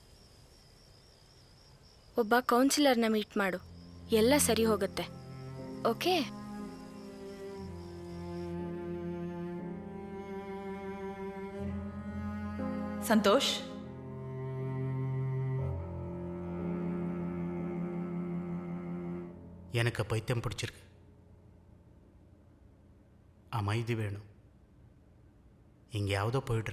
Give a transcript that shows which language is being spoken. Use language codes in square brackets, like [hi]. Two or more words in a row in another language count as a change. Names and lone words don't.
[kn] ಒಬ್ಬ ಕೌನ್ಸಿಲರ್ನ ಮೀಟ್ ಮಾಡು, ಎಲ್ಲ ಸರಿ ಹೋಗುತ್ತೆ. ಓಕೆ? [ta] சந்தோஷ், எனக்கு பைத்தியம் பிடிச்சிருக்கு. அமைதி வேணும். எங்கேயாவதோ போயிடுற.